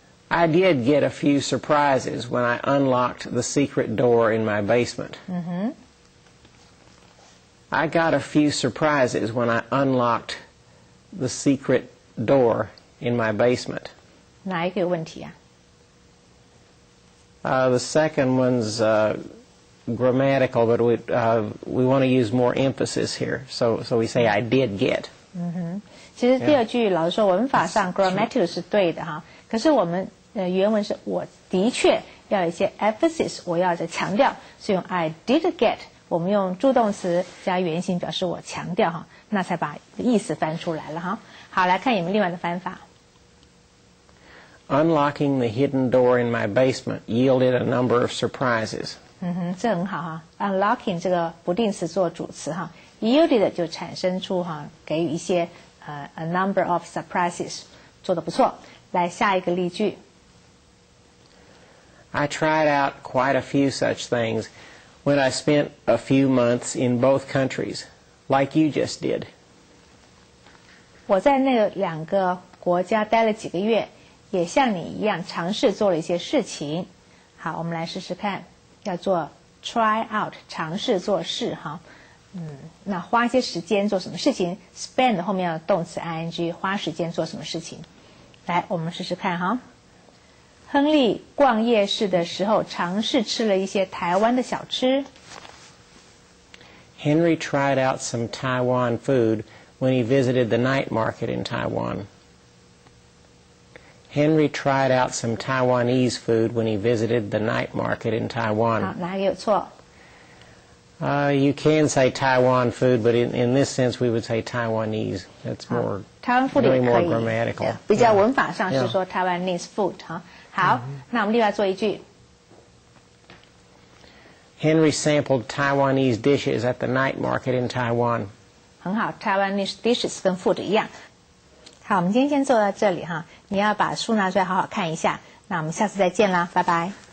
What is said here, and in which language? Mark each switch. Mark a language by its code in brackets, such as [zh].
[en] I did get a few surprises when I unlocked the secret door in my basement. I got a few surprises when I unlocked the secret door in my basement. [zh] 哪一个有问题 [en] The second one's grammatical, but we want to use more emphasis here. So we say I did get. [zh] 其实第二句老师说文法上 grammatical 是对的可是我们原文是我的确要有一些 emphasis， 我要强调，是用 [en] I did get， [zh] 我们用助动词加原形表示我强调那才把意思翻出来了好，来看有没有另外的翻法。 [en] Unlocking the hidden door in my basement yielded a number of surprises. [zh] 这很好Unlocking 这个不定词做主词yielded 就产生出给予一些 [en] a number of surprises， [zh] 做得不错。来下一个例句。 [en] I tried out quite a few such things when I spent a few months in both countries, like you just did. [zh] 我在那2个国家待了几个月，也像你一样尝试做了一些事情。好，我们来试试看，要做 [en] try out， [zh] 尝试做事那花一些时间做什么事情 ？spend 后面要动词 ing， 花时间做什么事情？来，我们试试看亨利逛夜市的时候，尝试吃了一些台湾的小吃。 [en] Henry tried out some Taiwan food when he visited the night market in Taiwan. Henry tried out some Taiwanese food when he visited the night market in Taiwan. [zh] 好，哪一个有错 [en] ？You can say Taiwan food, but in this sense we would say Taiwanese. That's more [zh] 台湾 food 也 [en] really [zh] 可 [en] more [zh] 以 [en] grammatical. [zh] 比较文法上是说 [en] Taiwanese food [zh] 好，那我们另外做一句。 [en] Henry sampled Taiwanese dishes at the night market in Taiwan. [zh] 很好 ，Taiwanese dishes 跟 food 一样。好，我们今天先做到这里你要把书拿出来好好看一下。那我们下次再见啦，拜拜。